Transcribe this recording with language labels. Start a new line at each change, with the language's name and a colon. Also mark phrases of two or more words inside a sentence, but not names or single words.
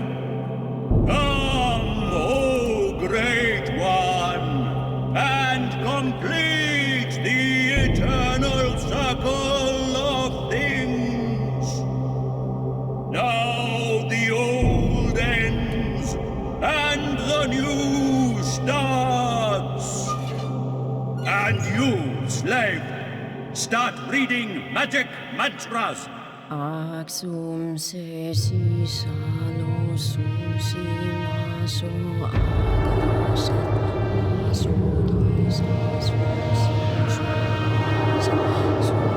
English: Come, oh great one, and complete the eternal circle of things. Now the old ends, and the new starts. And you, slave, start reading magic mantras. Axum se si salo su si maso agasat maso di sa su si su su